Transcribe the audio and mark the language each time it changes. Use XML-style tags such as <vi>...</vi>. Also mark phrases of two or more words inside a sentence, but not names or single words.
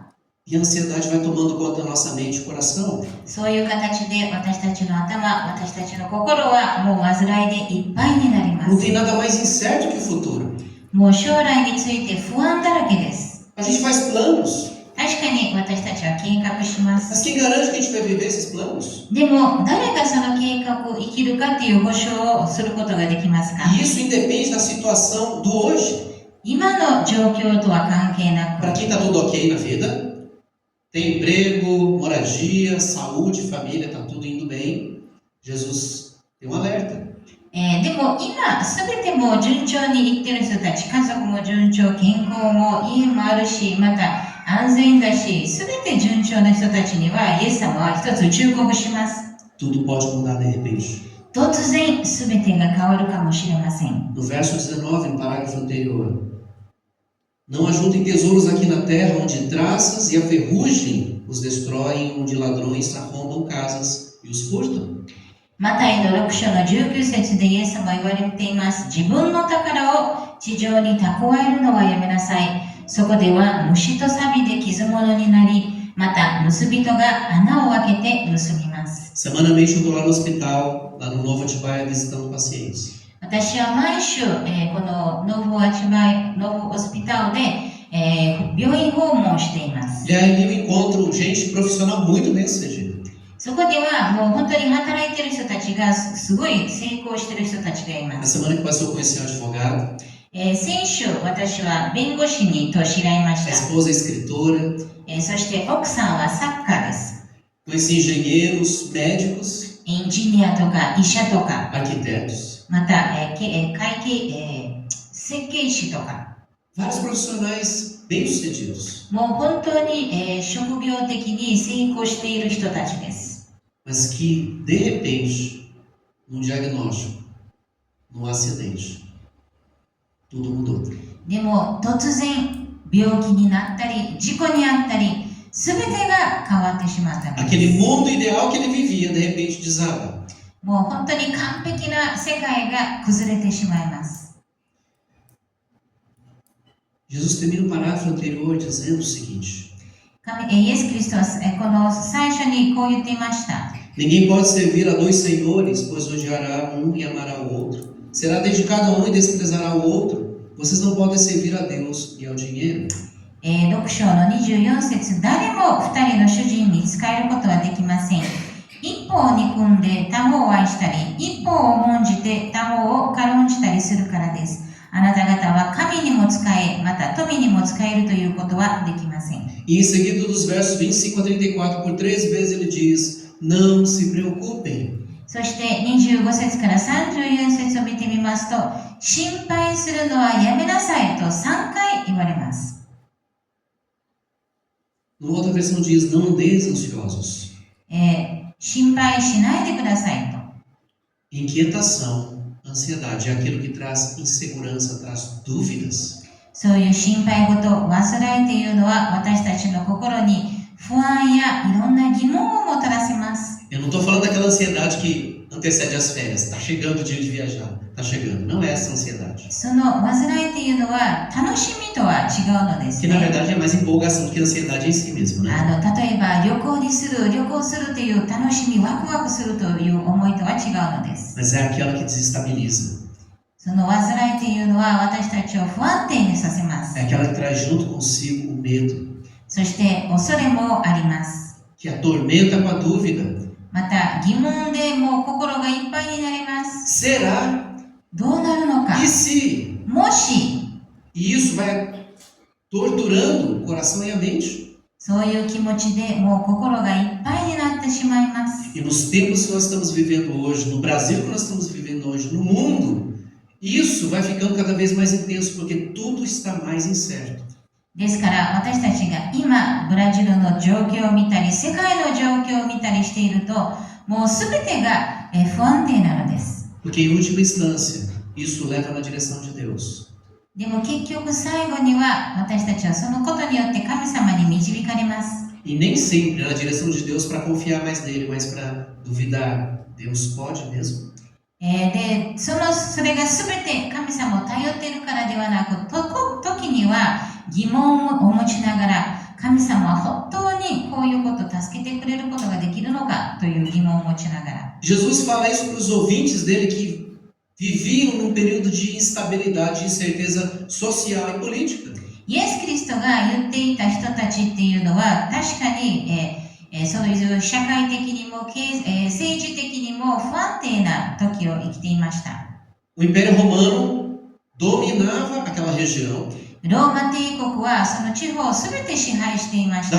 <pt>E a ansiedade vai tomando conta da nossa mente e coração.</pt> <ja>そういう形で私たちの頭、私たちの心はもう煩いでいっぱいになりま</ja> <pt>Não</pt> <ja>す。</ja> <pt>tem nada mais incerto que o futuro.</pt> <ja>もう将来について不安だらけです。</ja> <pt>A gente faz planos,</pt> <ja>確かに私たちは計画しま</ja> <pt>mas</pt> <ja>す。</ja> <pt>quem garante que a gente vai viver esses planos?</pt> <ja>でも誰がその計画を生きるかっていう保証をすることができますか？</ja> <pt>E isso independe da situação do hoje.</pt> <ja>今の状況とは関係な</ja> <pt>Para</pt> <ja>く、</ja> <pt>quem está tudo ok na vida, tem emprego, moradia, saúde, família, está tudo indo bem, Jesus tem um alerta.</pt> <ja>でも今すべても順調にいってる人たち、家族も順調、健康も家もあるし、また安全だし、すべて順調な人たちにはイエス様は一つ忠告します。</ja> <pt>Tudo pode mudar de repente.</pt> <ja>突然すべてが変わるかもしれません。</ja> <pt>No verso 19, no parágrafo anterior. Não ajuntem tesouros aqui na terra, onde traças e a ferrugem os destroem, onde ladrões arrombam casas e os furtam.</pt> <ja>マタイの6章の19節でイエス様は言われています。自分の宝を地上に蓄えるのはやめなさい。そこでは虫と錆で傷物になり、また盗人が穴を開けて盗みます。</ja> <pt>Semanalmente eu estou lá no hospital, lá no Novo Atibaia, visitando pacientes.</pt> <ja>私は毎週、このノブアチバイ、ノブホスピタルで、病院訪問をしています。</ja> <pt>E aí eu encontro gente profissional muito bem sucedida.</pt> <ja>そこではもう本当に働いている人たちがすごい成功している人たちがいま</ja> <pt>Na</pt> <ja>す。</ja> <pt>semana que passou eu conheci um advogado,</pt> <ja>先週私は弁護士と知り合いま</ja> <pt>a</pt> <ja>した。</ja> <pt>esposa é escritora,</pt> <ja>そして奥さんは作家です。</ja> <pt>conheci engenheiros, médicos,</pt> <ja>エンジニアとか医者とか、</ja> <pt>arquitetos.</pt> <ja>また、設計士とか、</ja> <pt>Vários profissionais bem-sucedidos,</pt> <ja>もう本当に、職業的に成功している人たちです。</ja> <pt>mas que, de repente, num diagnóstico, num acidente, tudo mudou.</pt> <ja>でも突然病気になったり事故にあったり全てが変わってしまったのです。</ja> <pt>Aquele mundo ideal que ele vivia, de repente, desaba.</pt> <ja>もう本当に完璧な世界が崩れてしまいます。</ja> <pt>Jesus termina o parágrafo anterior dizendo o seguinte:</pt> <ja>イエス・キリストはこの最初にこう言っていました。</ja> <pt>Ninguém pode servir a dois senhores, pois odiará um e amará o outro. Será dedicado a um e desprezará o outro. Vocês não podem servir a Deus e ao dinheiro.</pt> <ja>6 章の24節、誰も2人の主人に仕えることはできません。一方を憎んで他方を愛したり、一方を重んじて他方を軽んじたりするからです。あなた方は神にも仕え、また富にも仕えるということはできません。</ja> <pt>E em seguida dos versos 25 a 34, por 3 vezes ele diz: Não se preocupem.</pt> <ja>そして25節から34節を見てみますと、心配するのはやめなさいと3回言われます。</ja> <pt>Numa outra versão diz: Não andeis ansiosos.</pt> <ja>心配しないでくださいと。</ja> <pt>Inquietação, ansiedade é aquilo que traz insegurança, traz dúvidas.</pt> <ja>そういう心配事、煩いというのは私たちの心に不安やいろんな疑問をもたらせます。</ja> <pt>Eu não estou falando daquela ansiedade que antecede as férias. Está chegando o dia de viajar. Está chegando. Não é essa ansiedade.</pt> <ja>その煩いというのは楽しみとは違うのですね。</ja> <pt>Que na verdade é mais empolgação do que ansiedade em si mesmo, né?</pt> <ja>例えば旅行するという楽しみ、ワクワクするという思いとは違うのです。</ja> <pt>Mas é aquela que desestabiliza.</pt> <ja>その煩いというのは私たちを不安定にさせます。</ja> <pt>É aquela que traz junto consigo o medo.</pt> <ja>そして恐れもあります。</ja> <pt>Que atormenta com a dúvida.</pt> <ja>また疑問でもう心がいっぱいになります。</ja> <pt>Será?</pt> <ja>どうなるのか。</ja> <pt>E se?</pt> <ja>もし。</ja> <pt>E isso vai torturando o coração e a mente.</pt> <ja>そういう気持ちでもう心がいっぱいになってしまいます。</ja> <pt>E nos tempos que nós estamos vivendo hoje, no Brasil que nós estamos vivendo hoje, no mundo, isso vai ficando cada vez mais intenso, porque tudo está mais incerto.</pt> <ja>ですから私たちが今ブラジルの状況を見たり世界の状況を見たりしているともう全てが不安定なのです。</ja> <pt>Porque em última instância, isso leva na direção de Deus.</pt> <ja>でも結局最後には私たちはそのことによって神様に導かれます。</ja> <pt>E nem sempre na direção de Deus para confiar mais nele, mas para duvidar. Deus pode mesmo?</pt> <ja>でそれが全て神様を頼っているからではなく時には疑問を持ちながら神様は本当にこういうことを助けてくれることができるのかという疑問を持ちながら</ja> <pt>Jesus fala isso para os ouvintes dele que viviam num período de instabilidade e incerteza social e política.</pt> <ja>イエス・キリストが言っていた人たちっていうのは確かに、そういう社会的にも、政治的にも不安定な時を生きていました。</ja> <pt>O Império Romano dominava aquela região.</pt> <ja>ローマ帝国はその地方をすべて支配していました。</ja>